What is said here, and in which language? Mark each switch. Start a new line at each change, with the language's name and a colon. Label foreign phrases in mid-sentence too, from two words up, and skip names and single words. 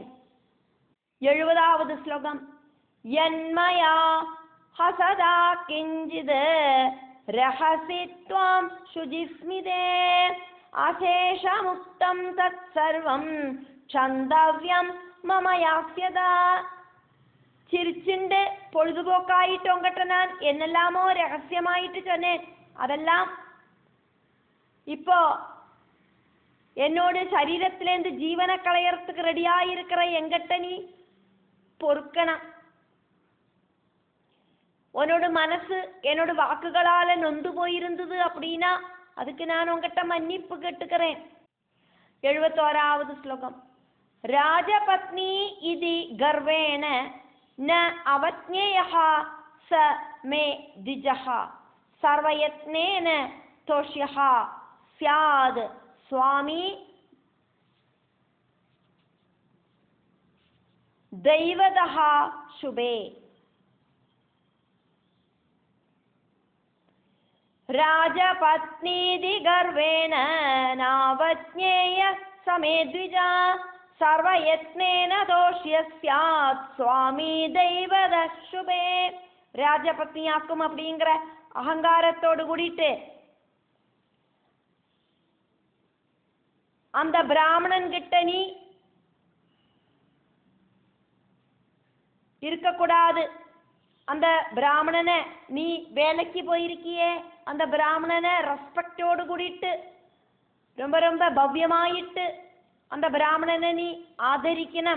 Tamil: 70வது ஸ்லோகம்.
Sanskrit: यन्मया हसता किञ्चित् रहसि त्वां शुचिस्मिते अशेषमुक्तं तत् सर्वं क्षन्तव्यं मम यास्यता.
Tamil: சிரிச்சுண்டு பொழுதுபோக்காயிட்டு உங்கட்ட நான் என்னெல்லாமோ ரகசியமாயிட்டு சொன்னேன். அதெல்லாம் இப்போ என்னோட சரீரத்திலேருந்து ஜீவனை களையறதுக்கு ரெடியாயிருக்கிற எங்கிட்ட நீ பொறுக்கணும். உன்னோட மனசு என்னோட வாக்குகளால நொந்து போயிருந்தது அப்படின்னா அதுக்கு நான் உங்ககிட்ட மன்னிப்பு கேட்டுக்கிறேன்.
Sanskrit: 71வது ஸ்லோகம். राजपत्नी इति गर्वेण न अवज्ञेयः च मे द्विजः सर्वयत्नेन तोष्यः स्यात् स्वामी दैवतः शुभे. राजपत्नीदि गर्वेण नावज्ञेय समे द्विजा सर्वयत्नेन दोष्य स्यात् स्वामी दैवतः शुभे.
Tamil: ராஜபத்னியாக்கும் அப்படிங்கிற அகங்காரத்தோடு கூடிட்டு அந்த பிராமணன் கிட்ட நீ இருக்கக்கூடாது. அந்த பிராமணனை நீ வேலைக்கு போயிருக்கியே, அந்த பிராமணனை ரெஸ்பெக்டோடு கூடிட்டு ரொம்ப ரொம்ப பவ்யமாயிட்டு அந்த பிராமணனை நீ ஆதரிக்கணும்.